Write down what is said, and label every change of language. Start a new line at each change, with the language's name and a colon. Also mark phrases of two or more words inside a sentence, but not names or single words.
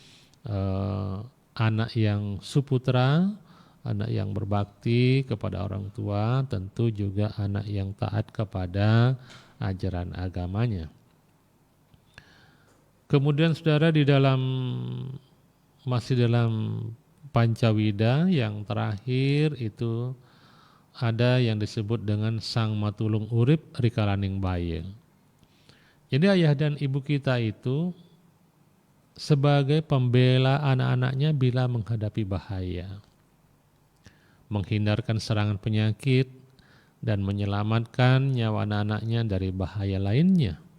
Indonesian: anak yang suputra, anak yang berbakti kepada orang tua, tentu juga anak yang taat kepada ajaran agamanya. Kemudian saudara, di dalam masih dalam pancawida yang terakhir itu ada yang disebut dengan
Kawi: sang matulung urip rikalaning baye.
Indonesian: Jadi ayah dan ibu kita itu sebagai pembela anak-anaknya bila menghadapi bahaya, menghindarkan serangan penyakit, dan menyelamatkan nyawa anak-anaknya dari bahaya lainnya.